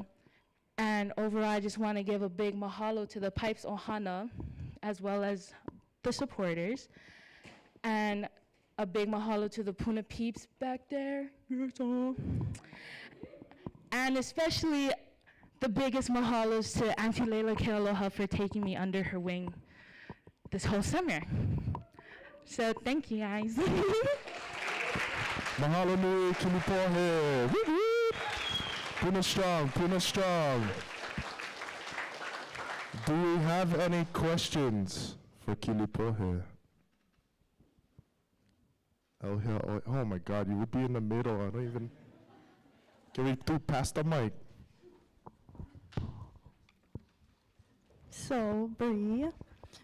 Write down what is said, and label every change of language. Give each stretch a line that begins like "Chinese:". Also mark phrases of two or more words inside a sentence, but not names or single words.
English: And overall, I just want to give a big mahalo to the PIPES Ohana, as well as the supporters, and a big mahalo to the Puna peeps back there. And especially the biggest mahalos to Auntie Layla Kealoha for taking me under her wing this whole summer. So thank you guys.
Hawaiian: Mahalo nui Kilipohe.
English: Puna strong, Puna strong. Do we have any questions for Kilipohe? Oh my God, you would be in the middle. I don't even. Can we pass the mic? So, Bree,